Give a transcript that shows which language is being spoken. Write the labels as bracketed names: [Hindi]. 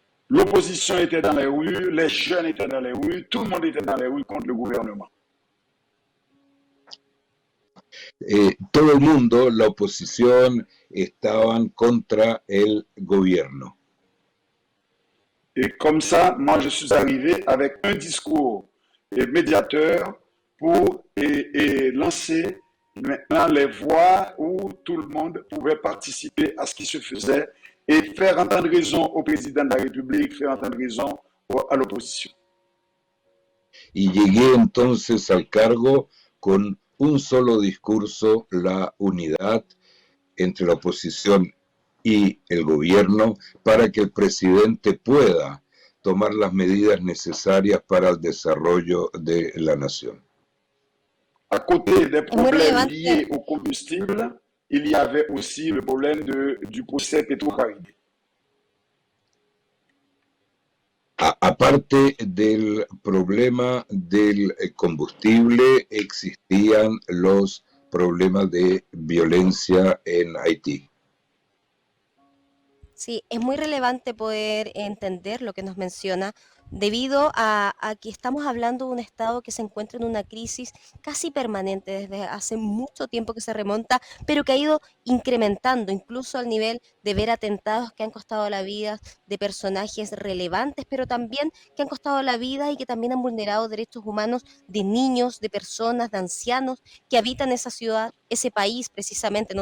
[French] L'opposition était dans les rues, les jeunes étaient dans les rues, tout le monde était dans les rues contre le gouvernement. [Spanish] Todo el mundo, la oposición, estaban contra el gobierno. [French] Et comme ça, moi, je suis arrivé avec un discours médiateur pour lancer maintenant les voies où tout le monde pouvait participer à ce qui se faisait et faire entendre raison au président de la République, faire entendre raison à l'opposition. [Spanish] Y llegué entonces al cargo con un solo discurso, la unidad entre la oposición y el gobierno para que el presidente pueda tomar las medidas necesarias para el desarrollo de la nación. [French] À côté des problèmes liés au combustible, il y avait aussi le problème du procès Petro-Caribe. [Spanish] Aparte del problema del combustible, existían los problemas de violencia en Haití. Sí, es muy relevante poder entender lo que nos menciona, debido a que estamos hablando de un Estado que se encuentra en una crisis casi permanente desde hace mucho tiempo que se remonta, pero que ha ido incrementando, incluso al nivel de ver atentados que han costado la vida de personajes relevantes, pero también que han costado la vida y que también han vulnerado derechos humanos de niños, de personas, de ancianos que habitan esa ciudad, ese país precisamente, no